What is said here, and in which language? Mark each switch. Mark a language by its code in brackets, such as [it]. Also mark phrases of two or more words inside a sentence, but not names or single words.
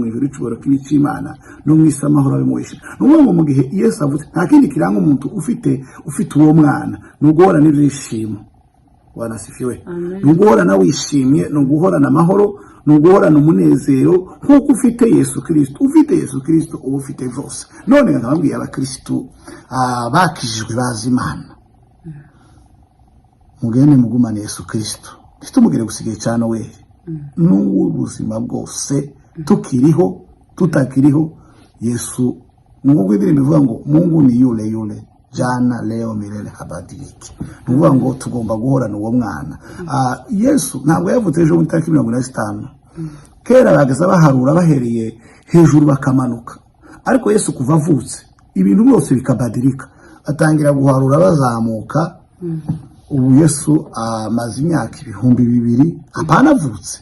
[rw] ijuru icubahiro kibe ic'Imana no mu isi amahoro abe mu isi n'uvuga ngo mu gihe Yesu avutse nta kindi kiranga umuntu ufite uwo mwana n'uguhora n'ibyishimo wanasifiwe n'uguhorana wishimye n'uguhorana amahoro n'uguhorana umunezero nk'uko ufite Yesu Kristo uba ufite byose none nkababwiye abakristo bakijijwe bazi Imana mugende mugumane Yesu Kristo tumugire gusigaye cyane we n'ubuzima bwose tukiriho tutakiriho Yesu Mungu indirimbo ivuga ngo [sw] Mungu ni yule jana leo milele habadiliki [rw] nuvuga ngo tugomba guhorana uwo mwana Yesu ntabwo yavutse ejo mu tariki 15 kera bageza baharura bahereye hejuru bakamanuka ariko Yesu kuva avutse ibintu byose bikabadirika atangira guharura bazamuka ubu Yesu amaze imyaka 2000 apanavutse.